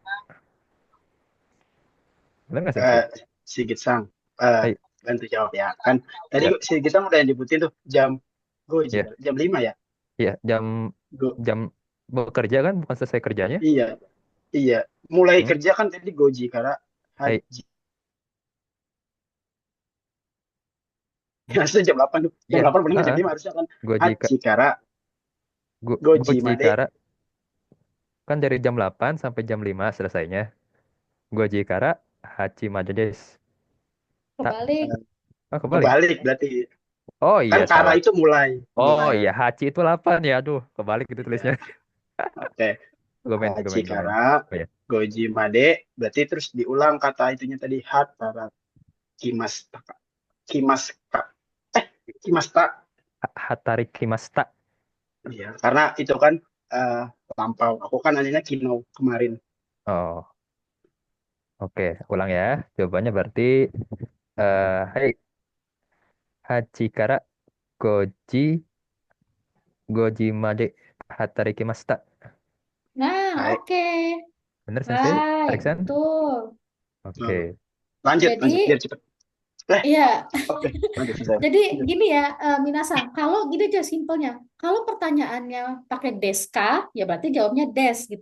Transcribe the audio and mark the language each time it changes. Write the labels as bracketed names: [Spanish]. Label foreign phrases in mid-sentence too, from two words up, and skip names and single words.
[Indonesian] Bener nggak, Sensei? Sigit Sang, Hai, bantu jawab ya. Kan tadi ya, Sigit Sang udah nyebutin tuh jam goji, ya, jam 5 ya. ya, jam Go, jam bekerja kan, bukan selesai kerjanya. iya, iya. Mulai Hmm. kerja kan tadi [Japanese] goji kara [Indonesian] Hai, haji. Harusnya jam 8 tuh. Jam iya, 8 benar jam 5 harusnya kan. goji [Japanese] Haji kara goji [Indonesian] goji made. kara kan dari jam 8 sampai jam 5 selesainya. [Japanese] Goji kara hachi made desu. [Indonesian] Kebalik. Kebalik. Kebalik berarti. Oh Kan iya, kara salah. itu mulai. Oh Mulai. iya, hachi itu 8 ya. Aduh, kebalik itu Iya. tulisnya. Oke. Gomen. [Japanese] Haji kara [Indonesian] Oh iya. goji made berarti terus diulang kata itunya tadi [Japanese] hatara kimasta. Kimasta. Kimasta. Hatari kimasta. [Indonesian] Iya, karena itu kan eh, lampau. Aku kan nanyanya Kino kemarin. Oh, oke. Ulang ya. Jawabannya berarti, hai, [Japanese] hachi kara goji made hatari kimasta. [Indonesian] Nah, Baik. oke. Bener, Sensei? Baik, Ariksan? betul. Oke. Lanjut Jadi, biar cepet. iya. Oke, lanjut Sensei. Jadi gini ya, Minasan, kalau gini aja simpelnya, kalau pertanyaannya pakai deska, ya berarti jawabnya des gitu.